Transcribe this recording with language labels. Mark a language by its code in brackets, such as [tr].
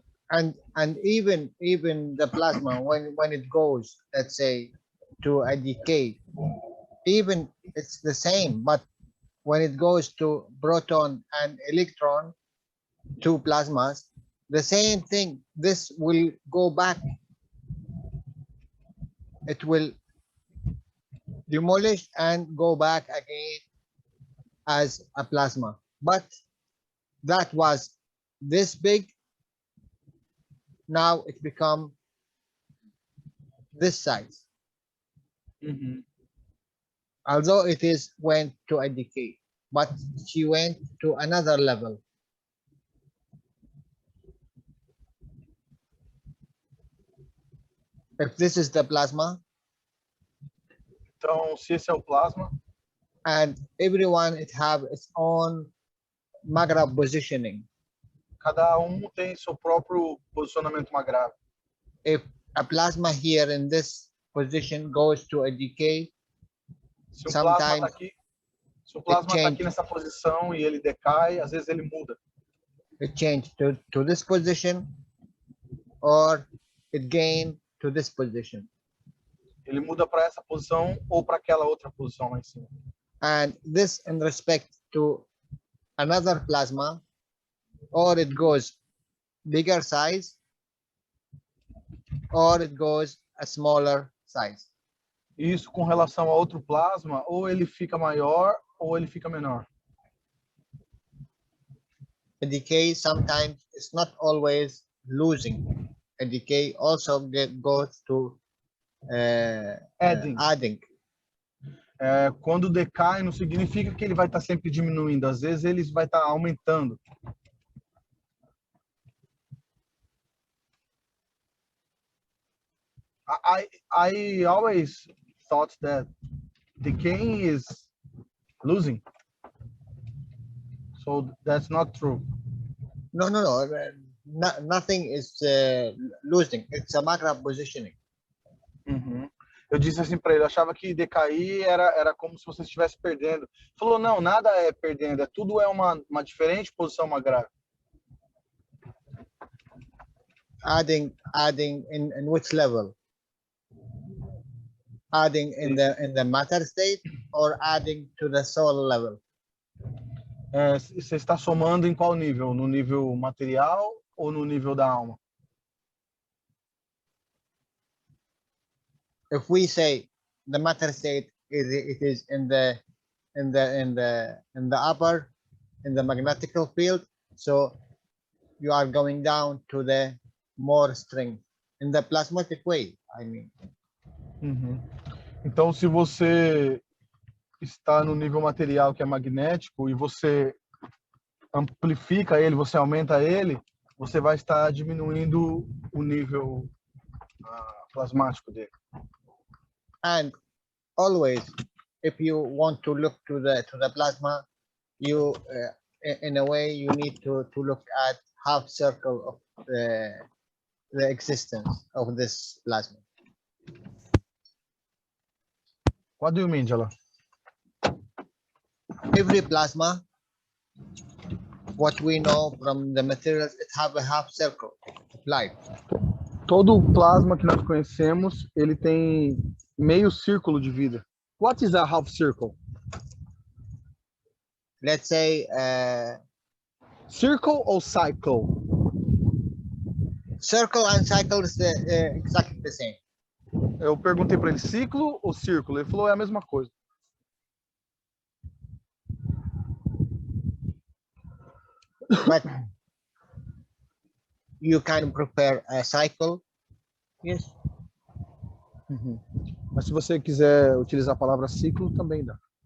[en] And even the plasma, when it goes, let's say, to a decay, even it's the same, but when it goes to proton and electron, two plasmas, the same thing, this will go back. It will demolish and go back again as a plasma. But that was this big. Now it become this size. Uhum. Although it is went to a decay, but she went to another level. If this is the plasma, [pt] Então, se esse é o plasma, [en] and everyone it have its own Magra positioning. [pt] cada tem seu próprio posicionamento magrável. [en] If a plasma here in this position goes to a decay, [pt] Se o plasma está [en] sometimes [pt] aqui, se o plasma tá [en] change. [pt] aqui nessa posição e ele decai, às vezes ele muda. [en] it changed to this position, or it gained to this position. [pt] Ele muda para essa posição ou para aquela outra posição lá em cima. [en] And this in respect to another plasma, or it goes bigger size, or it goes a smaller size. [pt] Isso com relação a outro plasma, ou ele fica maior ou ele fica menor. [en] A decay sometimes is not always losing. A decay also goes to adding. [pt] Quando decai, não significa que ele vai estar sempre diminuindo. Às vezes ele vai estar aumentando. [en] I always thought that decaying is losing. So that's not true. No. Nothing is losing. It's a macro positioning. Uhum. [pt] Eu disse assim para ele, eu achava que decair era como se você estivesse perdendo. Ele falou, não, nada é perdendo, tudo é uma diferente posição magrável. [en] Adding in which level? Adding in the matter state, or adding to the soul level? [pt] Você está somando em qual nível? No nível material ou no nível da alma? [en] If we say the matter state it is in the in the upper, in the magnetical field. So you are going down to the more strength in the plasmatic way, I mean. Uhum. [pt] Então, se você está no nível material que é magnético e você amplifica ele, você aumenta ele, você vai estar diminuindo o nível plasmático dele. [en] And always, if you want to look to the plasma, you in a way you need to look at half circle of the existence of this plasma. What do you mean, Jalal? Every plasma, what we know from the materials, it have a half circle of light. [pt] Todo plasma que nós conhecemos, ele tem meio círculo de vida. [en] What is a half circle? Let's say Circle or cycle? circle and cycle is exactly the same. [pt] Eu perguntei para ele, ciclo ou círculo? Ele falou, é a mesma coisa. [en] But you can prepare a cycle. Yes. Uhum. [pt] Mas se você quiser utilizar a palavra ciclo, também dá.